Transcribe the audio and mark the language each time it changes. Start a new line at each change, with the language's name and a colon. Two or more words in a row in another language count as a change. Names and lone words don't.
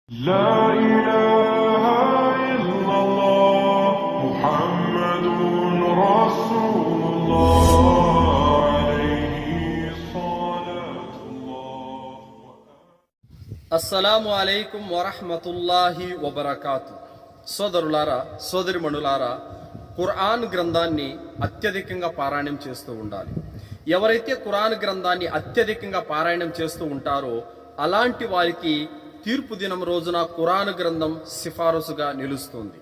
Arabic: لا إله إلا الله محمد رسول الله عليه صلاة الله. السلام عليكم ورحمة الله وبركاته.
Telugu: సోదరులారా, సోదరిమణులారా, ఖురాన్ గ్రంథాన్ని అత్యధికంగా పారాయణం చేస్తూ ఉండాలి. ఎవరైతే ఖురాన్ గ్రంథాన్ని అత్యధికంగా పారాయణం చేస్తూ ఉంటారో అలాంటి వారికి తీర్పు దినం రోజున ఖురాన్ గ్రంథం సిఫారసుగా నిలుస్తుంది.